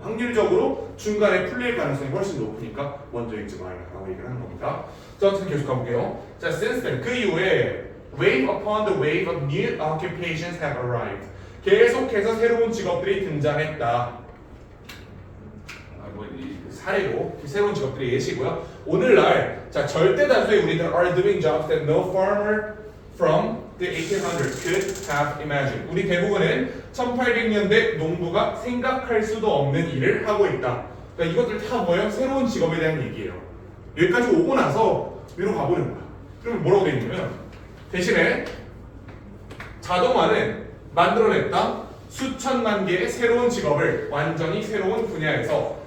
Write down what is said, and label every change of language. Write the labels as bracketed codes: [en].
[ko] 확률적으로 중간에 풀릴 가능성이 훨씬 높으니까 먼저 읽지 말라고 얘기를 하는 겁니다. 자, 어쨌든 계속 가볼게요. [en] 자, since then [ko] 그 이후에 [en] wave upon the wave of new occupations have arrived. [ko] 계속해서 새로운 직업들이 등장했다. 사례로 새로운 직업들이 예시고요. 오늘날 자 절대 단수의 우리들 [en] are doing jobs that no farmer from the 1800s could have imagined. [ko] 우리 대부분은 1800년대 농부가 생각할 수도 없는 일을 하고 있다. 그러니까 이것들 다 뭐예요? 새로운 직업에 대한 얘기예요. 여기까지 오고 나서 위로 가보는 거야. 그러면 뭐라고 돼 있냐면 대신에 자동화는 만들어냈다 수천만 개의 새로운 직업을 완전히 새로운 분야에서.